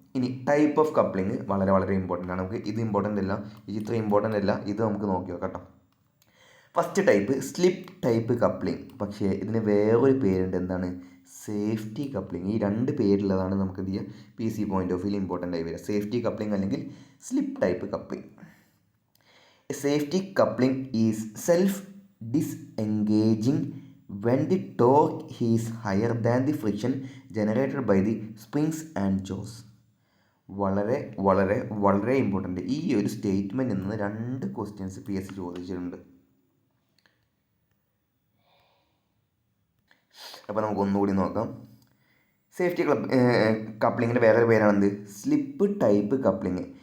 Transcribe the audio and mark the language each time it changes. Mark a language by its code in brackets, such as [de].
[ml] ഇനി type of coupling വളരെ വളരെ ഇമ്പോർട്ടൻ്റ് ആണ്. നമുക്ക് ഇത് ഇമ്പോർട്ടൻ്റ് അല്ല, ഇത്ര ഇമ്പോർട്ടൻ്റ് അല്ല, ഇത് നമുക്ക് നോക്കി നോക്കാം കേട്ടോ. First type slip type coupling. പക്ഷേ ഇതിന് വേറൊരു പേരുണ്ട്, എന്താണ്, സേഫ്റ്റി കപ്ലിംഗ്. ഈ 2 പേരുള്ളതാണ് നമുക്ക് എന്ത് ചെയ്യുക, PC point of view important ആയി വരിക. സേഫ്റ്റി കപ്ലിംഗ് അല്ലെങ്കിൽ slip type coupling. [en] Safety coupling is self disengaging when the torque is higher than the friction generated by the springs and jaws. [ml] വളരെ വളരെ വളരെ ഇമ്പോർട്ടൻ്റ്. ഈ ഒരു സ്റ്റേറ്റ്മെൻറ്റിൽ നിന്ന് 2 ക്വസ്റ്റ്യൻസ് PS ചോദിച്ചിട്ടുണ്ട്. അപ്പോൾ നമുക്ക് ഒന്നുകൂടി നോക്കാം. സേഫ്റ്റി കപ്ലിങ്ങിൻ്റെ വേറൊരു പേരാണെന്ത്, സ്ലിപ്പ് ടൈപ്പ് കപ്ലിങ്.